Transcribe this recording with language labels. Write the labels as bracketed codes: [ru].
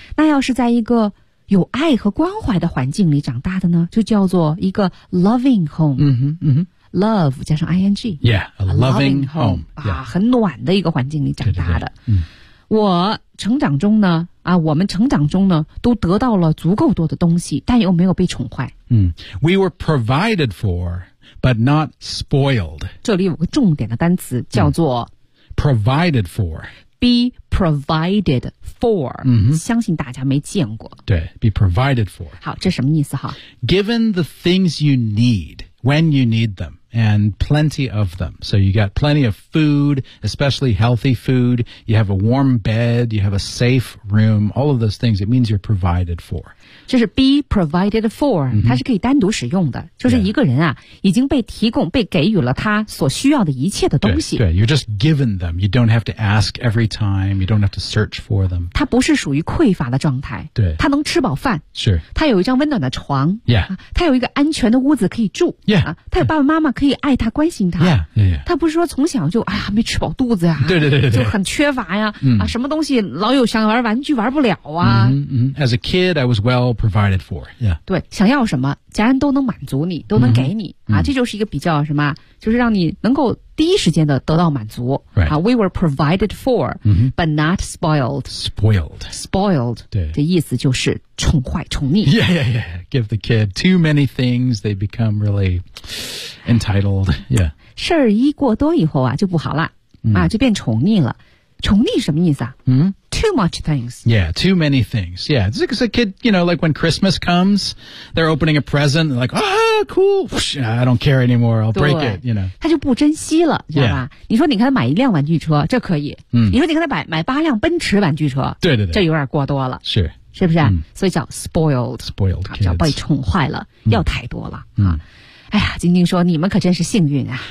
[zh] 那要是在一个有爱和关怀的环境里长大的呢，就叫做一个 [en] loving home。嗯哼，嗯哼 [zh] ，love 加上 ing。 [en] Yeah, a loving home [zh] 啊、yeah. ，很暖的一个环境里长大的。对对对嗯，我成长中呢，啊，我们成长中呢，都得到了足够多的东西，但又没有被宠坏。 [en] 嗯 ，we were provided for, but not spoiled。 [zh] 这里有个重点的单词叫做、 [en] provided for。 Be provided for、 mm-hmm. [zh] 相信大家没见过 [en] 对 be provided for [zh] 好这什么意思哈 [en] given the things you need when you need them and plenty of them so you got plenty of food especially healthy food you have a warm bed you have a safe room all of those things it means you're provided for [zh] 就是 [en] be provided for、 [zh] mm-hmm. 它是可以单独使用的就是一个人啊、yeah. 已经被提供被给予了他所需要的一切的东西 [en] 对 you're just given them you don't have to ask every time you don't have to search for them [zh] 它不是属于匮乏的状态对它能吃饱饭是它有一张温暖的床 [en] yeah、 [zh] 它有一个安全的屋子可以住 [en] yeah、 [zh] 它有爸爸妈妈可以爱他关心他 [en] yeah, yeah, yeah. [zh] 他不是说从小就哎呀没吃饱肚子呀、啊、对对对对就很缺乏呀、啊什么东西老有想玩玩具玩不了啊 [en] As a kid I was well provided for、yeah. [zh] 对想要什么家人都能满足你都能给你、啊这就是一个比较什么就是让你能够第一时间的得到满足、 [en] right. [zh] 啊、 [en] We were provided for、but not spoiled Spoiled [zh] 的意思就是宠坏宠溺 [en] Yeah, yeah, yeah Give the kid too many things They become really entitled Yeah [zh] 事儿一过多以后啊就不好了、啊就变宠溺了宠溺什么意思啊、 [en] Too much things. Yeah, too many things. Yeah, it's because a kid, you know, like when Christmas comes, they're opening a present, like, ah, cool, Whoosh, I don't care anymore, I'll break it, you know. [zh] 他就不珍惜了，知道吧？ [en] Yeah. [zh] 你说你给他买一辆玩具车，这可以。你说你给他买八辆奔驰玩具车，对对对，这有点过多了。是。是不是、所以叫 spoiled. [en] Spoiled kids. [zh] 叫被宠坏了，要太多了。哎呀，晶晶说你们可真是幸运啊。